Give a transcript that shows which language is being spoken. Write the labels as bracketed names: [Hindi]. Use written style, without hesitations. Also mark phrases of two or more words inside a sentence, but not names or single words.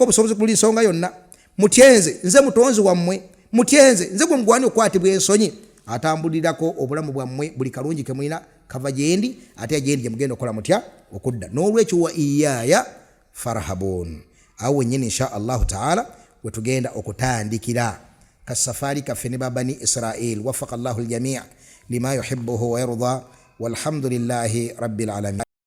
[Ganda] obusobozi ku buli nsonga yonna mutyenze nze mutonzi wammwe mutyenze nze gwe mugwani okwatibwa ensonyi atambulirako obulamu bwammwe buli kalungi ke mulina kava gyendi ate gyendi gye mugenda okola mutya okudda n'olwekyo [Arabic] وإياي فارهبون [Ganda] awo wennyini [Arabic] إن شاء الله تعالى [Ganda] wetugenda okutandikira kasafari kaffe ne babani Israel [Arabic] وفق الله الجميع لما يحبه ويرضى والحمد لله رب العالمين.